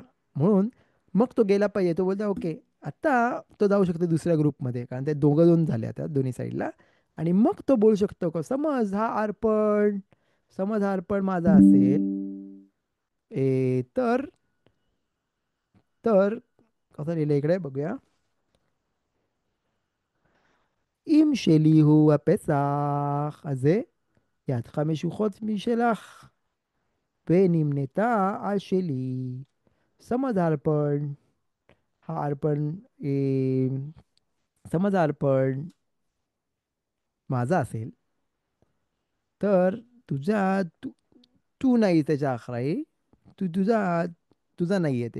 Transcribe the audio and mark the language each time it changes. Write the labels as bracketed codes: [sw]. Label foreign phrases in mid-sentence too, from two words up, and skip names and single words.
[mr] म्हणून मग तो गेला पाहिजे. तो बोलतो ओके आता तो जाऊ शकतो दुसऱ्या ग्रुपमध्ये कारण ते दोघं दोन झाले आता दोन्ही साईडला. आणि मग तो बोलू शकतो का समज हा अर्पण माझा असेल. तर तर कसं लिहिलं इकडे बघूया. [he] אם שלי הוא הפסח הזה, ידך משוחות משלך, ונמנתה על שלי. [mr] समज अर्पण हा अर्पण समज अर्पण माझा असेल तर तुझ्या तू तू नाही त्याच्या अखराई. तुझा नाही आहे ते.